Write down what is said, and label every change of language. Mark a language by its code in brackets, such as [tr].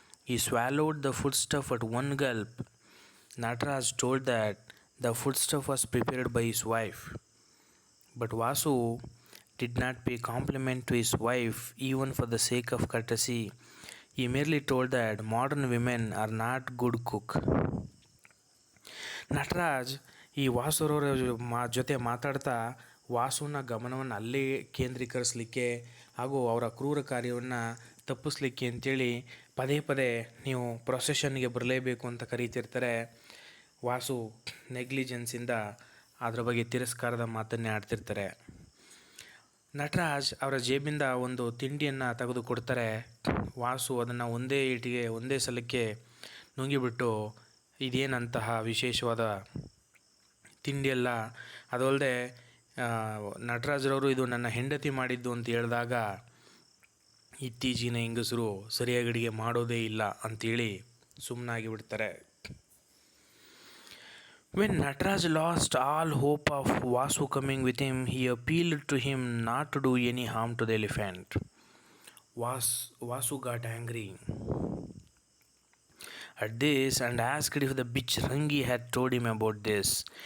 [en] He swallowed the foodstuff at one gulp. Nataraj told that the foodstuff was prepared by his wife. But Vasu did not pay compliment to his wife even for the sake of courtesy. He merely told that modern women are not good cook. [kn] Nataraj ಈ ವಾಸುರವರ ಜೊತೆ ಮಾತಾಡ್ತಾ ವಾಸುನ ಗಮನವನ್ನು ಅಲ್ಲೇ ಕೇಂದ್ರೀಕರಿಸಲಿಕ್ಕೆ ಹಾಗೂ ಅವರ ಕ್ರೂರ ಕಾರ್ಯವನ್ನು ತಪ್ಪಿಸ್ಲಿಕ್ಕೆ ಅಂತೇಳಿ ಪದೇ ಪದೇ ನೀವು ಪ್ರೊಸೆಷನ್ಗೆ ಬರಲೇಬೇಕು ಅಂತ ಕರೀತಿರ್ತಾರೆ. ವಾಸು ನೆಗ್ಲಿಜೆನ್ಸಿಂದ ಅದರ ಬಗ್ಗೆ ತಿರಸ್ಕಾರದ ಮಾತನ್ನೇ ಆಡ್ತಿರ್ತಾರೆ. ನಟರಾಜ್ ಅವರ ಜೇಬಿಂದ ಒಂದು ತಿಂಡಿಯನ್ನು ತೆಗೆದು ಕೊಡ್ತಾರೆ. ವಾಸು ಅದನ್ನು ಒಂದೇ ಸಲಕ್ಕೆ ನುಂಗಿಬಿಟ್ಟು ಇದೇನಂತಹ ವಿಶೇಷವಾದ ತಿಂಡಿಯಲ್ಲ, ಅದಲ್ಲದೆ ನಟರಾಜ್ರವರು ಇದು ನನ್ನ ಹೆಂಡತಿ ಮಾಡಿದ್ದು ಅಂತ ಹೇಳಿದಾಗ ಇತ್ತೀಚಿನ ಹೆಂಗಸರು ಸರಿಯಾಗಿ ಅಡುಗೆ ಮಾಡೋದೇ ಇಲ್ಲ ಅಂತೇಳಿ ಸುಮ್ಮನಾಗಿ ಬಿಡ್ತಾರೆ. [en] When Nataraj lost all hope of Vasu coming with him, he appealed to him not to do any harm to the elephant. Vasu got angry at this and asked if the bitch Rangi had told him about this.